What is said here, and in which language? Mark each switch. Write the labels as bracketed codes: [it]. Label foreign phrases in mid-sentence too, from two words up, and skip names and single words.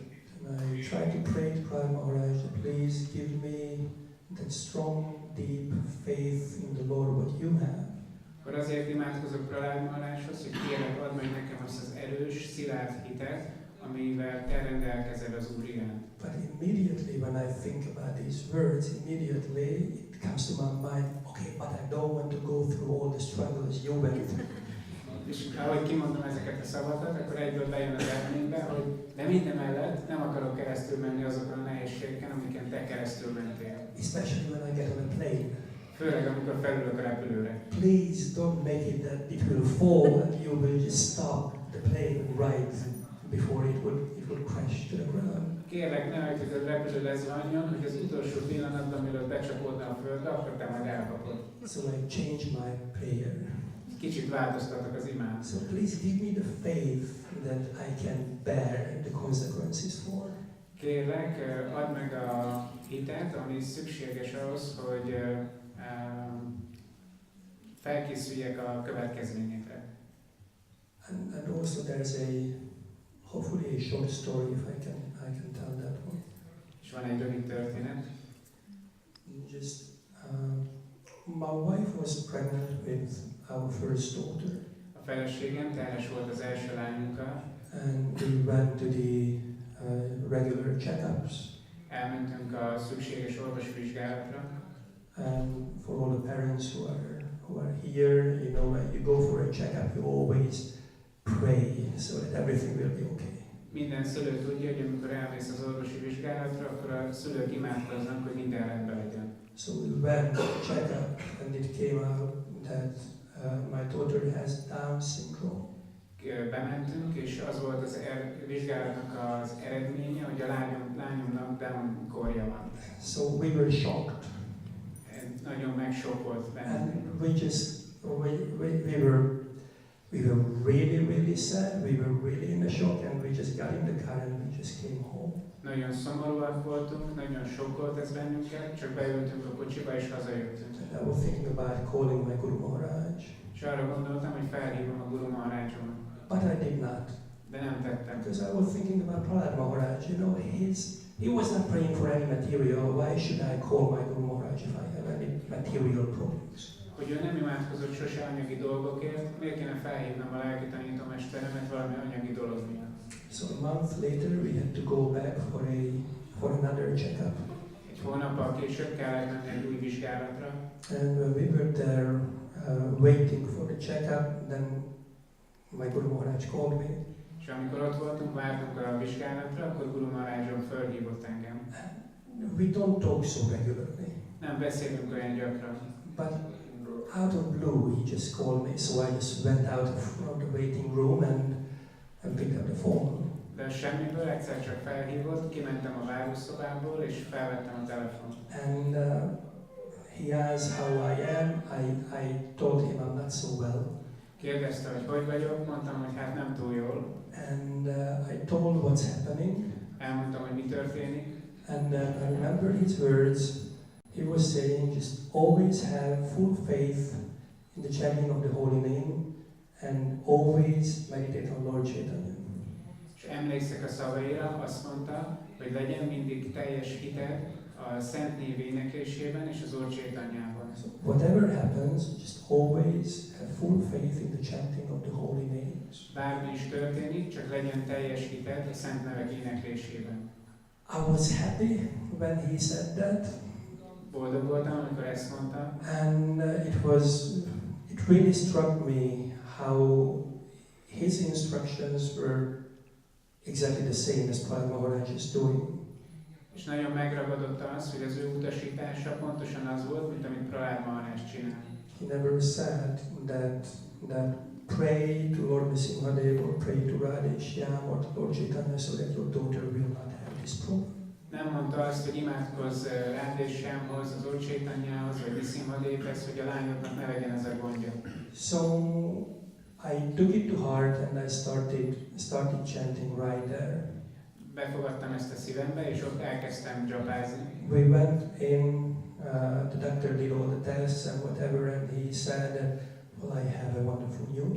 [en] and I try to pray to Prahlad Maharaj that please give me that strong, deep faith in the Lord what you have. [hu] akkor azért imádkozok Prahlad Maharajhoz, hogy kérlek, add meg nekem azt az erős, szilárd hitet, amivel te rendelkezel az Úr iránt. [en] But immediately when I think about these words, immediately it comes to my mind, okay, but I don't want to go through all the struggles you went through. [hu] És ahogy kimondom ezeket a szavakat, akkor egyből bejön az elmémbe, hogy de mindemellett nem akarok keresztül menni azokon a nehézségeken, amiken te keresztül mentél. [en] Especially when I get on a plane. [hu] Főleg, amikor felülök a repülőre. [en] Please don't make it that it will fall and you will just stop the plane right before it will crash to the ground. [hu] Kérlek, ne hagyd, hogy a repülő lezuhanjon, hogy az utolsó pillanatban, mielőtt becsapódna a földre, akkor te majd elkapod. [en] So I change my prayer. [hu] Kicsit változtatok az imán. [en] So please give me the faith that I can bear the consequences for. [hu] Kérlek, add meg a hitet, ami szükséges ahhoz, hogy felkészüljek a következményekre. [en] And also there's hopefully a short story if I can tell that one. [hu] És van egy rövid történet. [en] Just my wife was pregnant with our first daughter. [hu] A feleségem terhes volt az első lányunkkal. [en] And we went to the regular checkups. [hu] Elmentünk a szükséges orvosvizsgálatra. [en] And for all the parents who are here, you know, when you go for a checkup, you always pray so that everything will be okay. [hu] Minden szülő tudja, hogy amikor elmész az orvosi vizsgálatra, akkor a szülők imádkoznak, hogy minden rendben legyen. [en] So we went to check up, and it came out that my daughter has Down syndrome. [hu] Bementünk, és az volt az vizsgálatnak az eredménye, hogy a lányomnak Down korja van. [en] So we were shocked. [hu] Nagyon megsokkolt bennünk. [en] And we were really sad. We were really in a shock, and we just got in the car and we just came home. [hu] Nagyon szomorúak voltunk, nagyon sokkolt ez bennünket, csak beültünk a kocsiba és hazajöttünk. [en] And I was thinking about calling my Guru Maharaj. [hu] És arra gondoltam, hogy felhívom a Guru Maharajomat. [en] But I did not. [hu] De nem tettem. [en] Because I was thinking about Prahlad Maharaj. You know, he was not praying for any material. Why should I call my Guru Maharaj if I have any material problems? [hu] Hogy ő nem imádkozott sose anyagi dolgokért, miért kéne felhívnom a lelki tanítómesteremet valami anyagi dolog miatt? [en] So a month later we had to go back for another checkup. [hu] Egy hónappal később kellett menni egy új vizsgálatra. [en] And when we were there waiting for the checkup, then my Guru Maharaj called me. [hu] És amikor ott voltunk, vártunk a vizsgálatra, akkor Guru Maharajon fölhívott engem. [en] We don't talk so regularly. [hu] Nem beszélünk olyan gyakran. [en] But out of blue, he just called me, so I just went out from the waiting room and picked up the phone. [hu] De semmiből egyszer csak felhívott, kimentem a várószobából és felvettem a telefont. [en] And he asked how I am. I told him I'm not so well. [hu] Kérdezte, hogy vagyok, mondtam, hogy hát nem túl jól. [en] And I told what's happening. [hu] Elmondtam, hogy mi történik. [en] And I remember his words. He was saying, just always have full faith in the chanting of the holy name and always meditate on Lord Chaitanya. [hu] És emlékszek a szavaira, azt mondta, hogy legyen mindig teljes hited a Szent Név éneklésében és az Úr Chaitanyában. [en] So whatever happens, just always have full faith in the chanting of the holy names. [hu] Bármi is történik, csak legyen teljes hited a Szent Nevek éneklésében. [en] I was happy when he said that. [hu] Boldog voltam, amikor ezt mondta. [en] And it really struck me how his instructions were exactly the same as Prahlad Maharaj is doing. [hu] És nagyon megragadott az, hogy az ő utasítása pontosan az volt, mint amit Prahlad Maharaj csinál. [en] He never said that pray to Lord Nrsimha or pray to Radha Shyam or to Lord Chaitanya so that your daughter will not have this problem. [hu] Nem mondta azt, hogy imádkozz Radha Shyamhoz, az Úr Chaitanyához, vagy Nrsimha-devhez, hogy a lányoknak ne legyen ez a gondja. [en] So I took it to heart and I started chanting right there. [hu] Befogadtam ezt a szívembe, és ott elkezdtem japázni. [en] We went in, the doctor did all the tests and whatever, and he said, well, I have a wonderful news.